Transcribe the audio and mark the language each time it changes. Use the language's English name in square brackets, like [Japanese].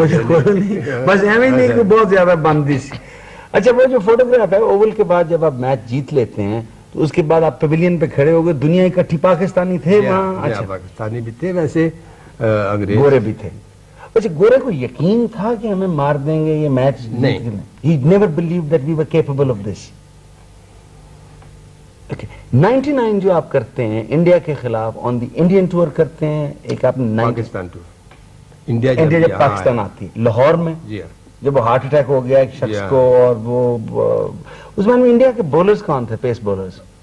[Urdu] نہیں، بس ایویں نہیں کہ بہت زیادہ بندی سی. اچھا، وہ جو فوٹوگراف ہے اوول کے بعد جب آپ میچ جیت لیتے ہیں تو اس کے بعد آپ پیویلین پہ کھڑے ہو گئے، دنیا اکٹھی، پاکستانی تھے وہاں؟ اچھا، پاکستانی بھی تھے، ویسے انگریز گورے بھی تھے. اچھا، گورے کو یقین تھا کہ ہمیں مار دیں گے یہ میچ؟ نہیں. [English] He never believed that we were capable of this. Okay. [Urdu] 99 جو آپ کرتے ہیں انڈیا کے خلاف [English] on the Indian tour [Urdu] کرتے ہیں، ایک آپ نے پاکستان ٹور، انڈیا جب پاکستان آتی لاہور میں، جب وہ ہارٹ اٹیک ہو گیا ایک شخص کو، اور وہ اس میں انڈیا کے بولرز کون تھے؟ پیس بولرز؟